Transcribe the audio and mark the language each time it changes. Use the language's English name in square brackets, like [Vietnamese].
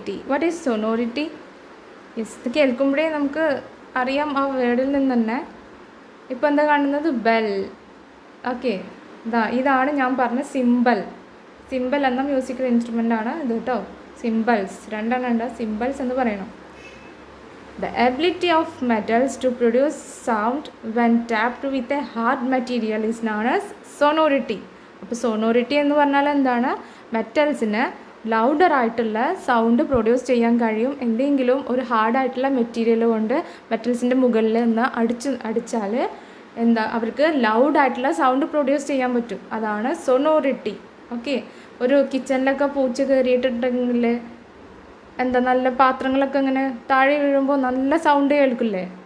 [English] What is sonority? [Malayalam] Yes, ഇത് കേൾക്കുമ്പോഴേ നമുക്ക് അറിയാം ആ വേർഡിൽ നിന്ന് തന്നെ. ഇപ്പോൾ എന്താ കാണുന്നത്? ബെൽ. ഓക്കെ, ഇതാണ് ഞാൻ പറഞ്ഞ സിംബൽ എന്ന മ്യൂസിക്കൽ ഇൻസ്ട്രുമെൻ്റ് ആണ് ഇത് കേട്ടോ. സിംബൽസ് രണ്ടെണ്ണം ഉണ്ട്, സിംബൽസ് എന്ന് പറയണം. [English] The ability of metals to produce sound when tapped with a hard material is known as sonority. [Malayalam] അപ്പോൾ സോണോറിറ്റി എന്ന് പറഞ്ഞാൽ എന്താണ്? മെറ്റൽസിന് ലൗഡറായിട്ടുള്ള സൗണ്ട് പ്രൊഡ്യൂസ് ചെയ്യാൻ കഴിയും. എന്തെങ്കിലും ഒരു ഹാർഡായിട്ടുള്ള മെറ്റീരിയൽ കൊണ്ട് മെറ്റൽസിൻ്റെ മുകളിൽ നിന്ന് അടിച്ചാൽ അവർക്ക് ലൗഡായിട്ടുള്ള സൗണ്ട് പ്രൊഡ്യൂസ് ചെയ്യാൻ പറ്റും. അതാണ് സൊനോറിറ്റി. ഓക്കെ, ഒരു കിച്ചണിലൊക്കെ പൂച്ച കയറിയിട്ടുണ്ടെങ്കിൽ നല്ല പാത്രങ്ങളൊക്കെ ഇങ്ങനെ താഴെ വീഴുമ്പോൾ നല്ല സൗണ്ട് കേൾക്കില്ലേ?